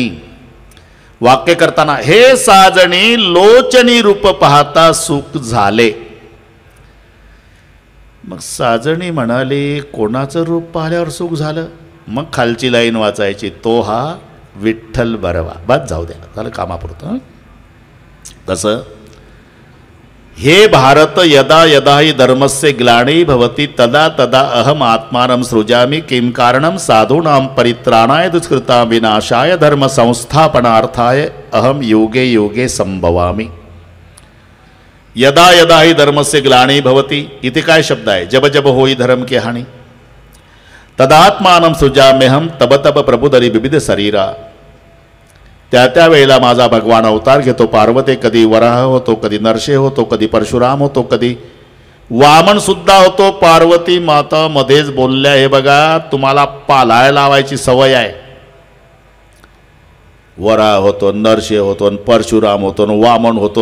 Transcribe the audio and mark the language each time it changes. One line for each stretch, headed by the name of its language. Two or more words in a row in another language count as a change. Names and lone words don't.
Marathi: वाक्य करताना हे साजणी लोचणी रूप पाहता सुख झाले. मग साजणी म्हणाली कोणाचं रूप पाहिल्यावर सुख झालं? मग खालची लाईन वाचायची, तो हा विठ्ठल बरवा. बस जाऊ द्या, झालं कामापुरतं. कसं?
Sanskrit: हे भारत यदा यदा हि धर्मस्य ग्लानी भवति तदा तदा अहम आत्मानं सृजामि किं कारणं साधूनां परित्राणाय दुष्कृतां विनाशाय धर्म संस्थापनार्थाय अहम योगे योगे संभवामि. यदा यदा हि धर्मस्य ग्लानी भवति,
Marathi: इथे काय शब्द आहे?
Awadhi: जब जब होई धर्म की हानी
Sanskrit: तदात्मानं सृजाम्यहम
Awadhi: तब तब प्रभुदरी विविध शरीरा.
Marathi: त्या त्या वेळेला माझा भगवान अवतार घेतो. पार्वती कधी वराह होतो, कधी नरसिंह होतो, कधी परशुराम होतो, कधी वामन सुद्धा होतो. पार्वती माता मध्येच बोलल्या, हे बघा तुम्हाला पालाय लावायची सवय आहे. वराह होतो, नरसिंह होतो, परशुराम होतो, वामन होतो.